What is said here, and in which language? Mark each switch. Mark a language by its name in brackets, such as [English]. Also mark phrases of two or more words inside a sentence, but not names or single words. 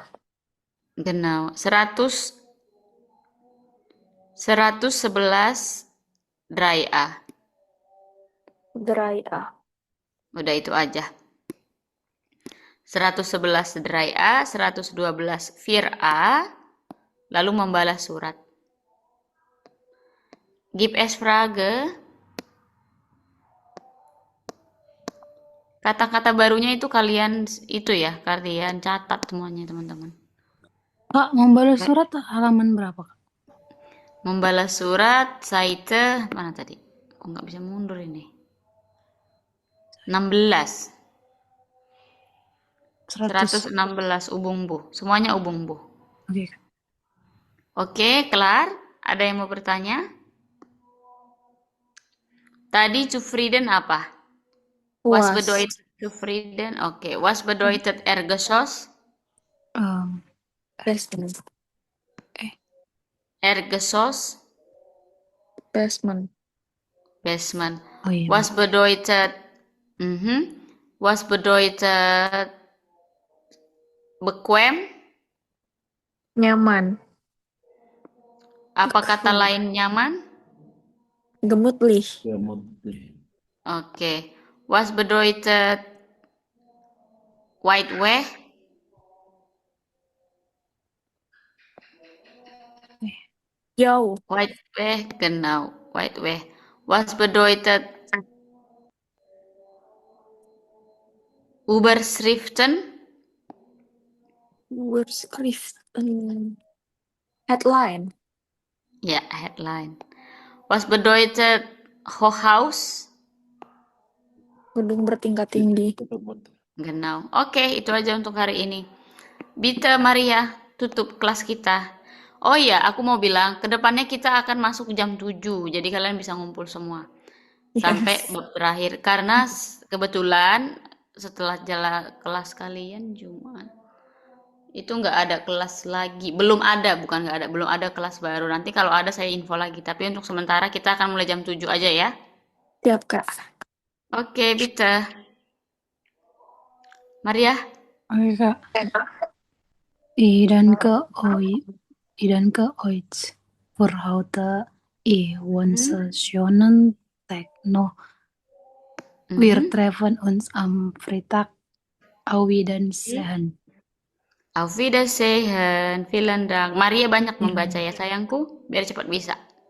[German] Genau. 111 dry A. Dry A. [Indonesian] Udah itu aja. 111 dry A, 112 vir A, lalu membalas surat. [German] Gib es Frage. [Indonesian] Kata-kata barunya itu kalian catat semuanya teman-teman. Kak, membalas surat halaman berapa, Kak? Membalas surat Seite mana tadi? Aku nggak bisa mundur ini. 16. 116 ubung-bu. Semuanya ubung-bu. Oke. Oke, kelar? Ada yang mau bertanya? Tadi zufrieden apa? [German] Was bedeutet zufrieden? [Indonesian] Oke. [German] Was bedeutet Erdgeschoss? Erdgeschoss? [English] Basement. [Indonesian] Oh, iya. [German] Was bedeutet Was bedeutet bequem? [Indonesian] Nyaman. Apa kata lain nyaman? [German] Gemütlich. Oke. Was bedeutet weit weg? [Indonesian] Jauh. [German] Weit weg, genau. Weit weg. Was bedeutet Überschriften? [English] Headline. [German] Ja, headline. Was bedeutet Hochhaus? [Indonesian] Gedung bertingkat tinggi. [German] Genau. [Indonesian] Oke, itu aja untuk hari ini. Bitte Maria, tutup kelas kita. Oh iya, aku mau bilang, kedepannya kita akan masuk jam 7, jadi kalian bisa ngumpul semua. Sampai berakhir. Karena kebetulan setelah jalan kelas kalian Jumat, itu nggak ada kelas lagi. Belum ada kelas baru. Nanti kalau ada saya info lagi. Tapi untuk sementara kita akan mulai jam 7 aja ya. Siap, Kak. Oke, bitte. Maria? Oke, Kak. [German] Danke euch für heute. Wünsche schönen Tag noch. Wir treffen uns am Freitag. Auf Wiedersehen. Auf Wiedersehen. Vielen Dank. [Indonesian] Maria banyak membaca ya sayangku, biar cepat bisa.